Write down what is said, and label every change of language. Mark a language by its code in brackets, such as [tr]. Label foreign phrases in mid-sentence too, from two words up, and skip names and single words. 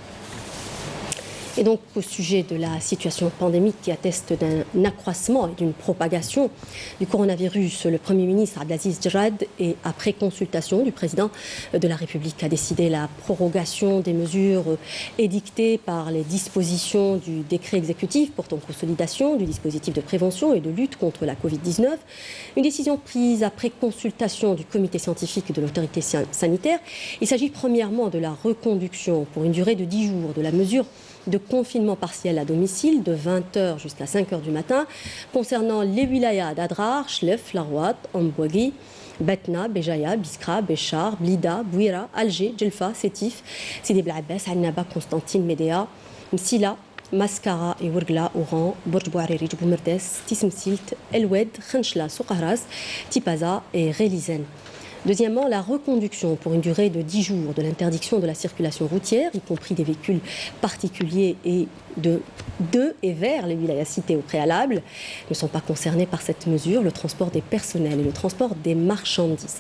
[fr] Et donc, au sujet de la situation pandémique qui atteste d'un accroissement et d'une propagation du coronavirus, le Premier ministre Abdelaziz Jarrad, et après consultation du président de la République, a décidé la prorogation des mesures édictées par les dispositions du décret exécutif portant consolidation du dispositif de prévention et de lutte contre la Covid-19. Une décision prise après consultation du comité scientifique de l'autorité sanitaire. Il s'agit premièrement de la reconduction pour une durée de 10 jours de la mesure de confinement partiel à domicile de 20h jusqu'à 5h du matin concernant les wilayas d'Adrar, Chlef, Larouat, Ambouagui, Batna, Béjaïa, Biskra, Béchar, Blida, Bouira, Alger, Djelfa, Sétif, Sidi Blaabbas, Annaba, Constantine, Médéa, Msila, Mascara et Ourgla, Oran, Bourj Bouariri, Boumerdes, Tismsilt, Elwed, Khenchla, Soukharas, Tipaza et Rélizen. Deuxièmement, la reconduction pour une durée de 10 jours de l'interdiction de la circulation routière, y compris des véhicules particuliers et de et vers les wilayas cités au préalable, ne sont pas concernés par cette mesure, le transport des personnels et le transport des marchandises.